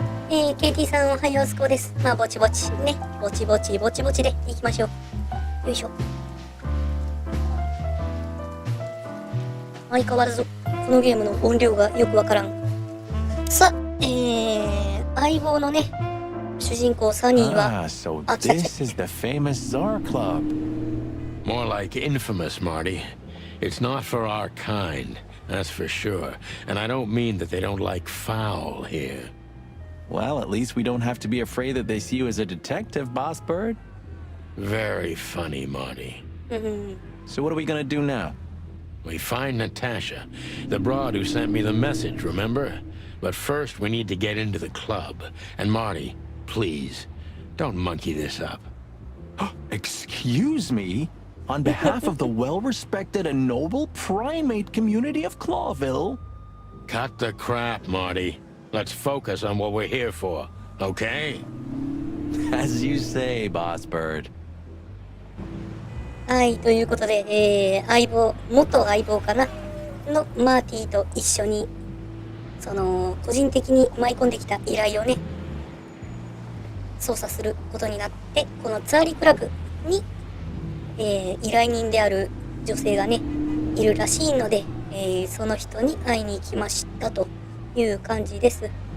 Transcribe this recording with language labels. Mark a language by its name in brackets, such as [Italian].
[Japanese] ケイティさんおはようすこです。まあ、ぼちぼちね。ぼちぼちでいきましょう。よいしょ。相変わらず、このゲームの音量がよくわからん。さ、相棒のね、主人公サニーは、 [English] so this is the famous Czar Club. More like infamous, Marty. It's not for our kind, that's for sure. And I don't mean that they don't like foul here. Well, at least we don't have to be afraid that they see you as a detective, Boss Bird. Very funny, Marty. So what are we gonna do now? We find Natasha, the broad who sent me the message, remember? But first we need to get into the club. And Marty, please, don't monkey this up. Excuse me? On behalf of the well-respected and noble primate community of Clawville? Cut the crap, Marty. Let's focus on what we're here for, okay? As you say, Boss Bird. [Japanese] はい、ということで、元相棒かなのマーティーと一緒に、個人的に舞い込んできた依頼をね、操作することになって、このツァーリクラブに、依頼人である女性がね、いるらしいので、その人に会いに行きましたという感じです。